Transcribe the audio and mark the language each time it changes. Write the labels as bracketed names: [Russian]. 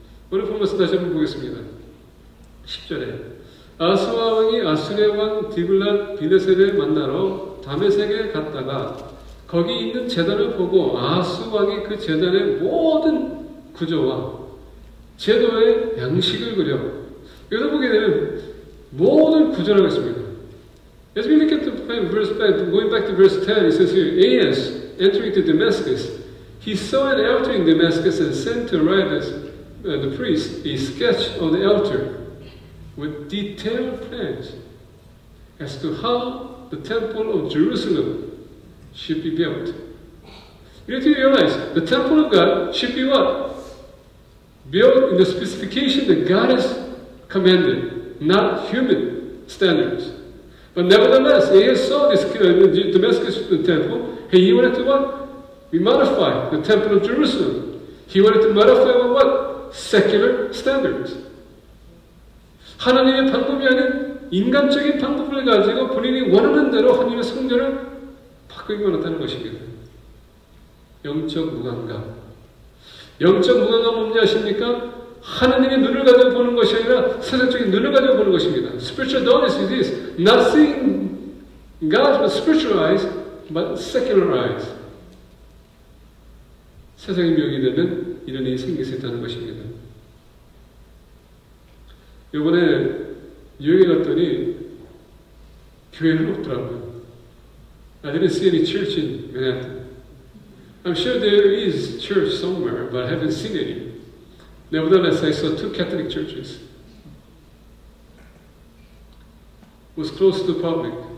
[Korean] 오늘 본 것을 다시 한번 보겠습니다. 10절에 아스와 왕이 아수레 왕 디블랏 빌레셋을 만나러 다메섹에 갔다가 거기 있는 제단을 보고 아하스 왕이 그 제단의 모든 구조와 제도의 양식을 그려 여기서 보게 되면 모든 구조라고 했습니다. [English] As we look at the verse, going back to verse 10, it says here, Ahaz entering to Damascus, he saw an altar in Damascus and sent to Aretas, the priest, a sketch of the altar with detailed plans as to how the temple of Jerusalem should be built. You need to realize the temple of God should be what? Built in the specification that God has commanded, not human standards. But nevertheless, Ahaz saw this Damascus temple, and he wanted to what? Modify the temple of Jerusalem. He wanted to modify what? Secular standards. [Korean] 하나님의 방법이 아닌 인간적인 방법을 가지고 본인이 원하는 대로 하나님의 성전을 바꾸기 원했다는 것입니다. 영적 무감각. 영적 무감각 뭔지 아십니까? 하나님의 눈을 가지고 보는 것이 아니라 세상적인 눈을 가지고 보는 것입니다. [English] Spiritual darkness is this. Not seeing God with spiritual eyes, but secular eyes. [Korean] 세상의 미혹이 되면 이런 일이 생길 수 있다는 것입니다. 이번에 여행 갔더니 교회는 없더라고요. [English] I didn't see any church in Manhattan. I'm sure there is church somewhere, but I haven't seen any. Nevertheless, I saw 2 Catholic churches. It was close to the public.